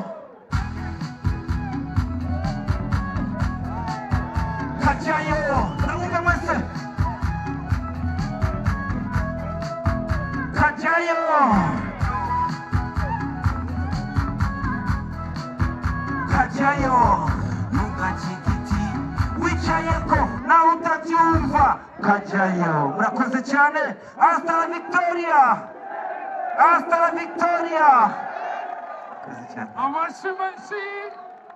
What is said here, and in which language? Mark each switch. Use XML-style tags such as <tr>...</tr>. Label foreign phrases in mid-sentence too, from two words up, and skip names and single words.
<rw>Kajyayo ndabumva mwese, kajyayo. Kajyayo, ntugace igiti kajyayo. Murakoze cyane.</rw> <es>Hasta la victoria, hasta la victoria.</es> <rw>Murakoze cyane. Amashyi menshi.</rw>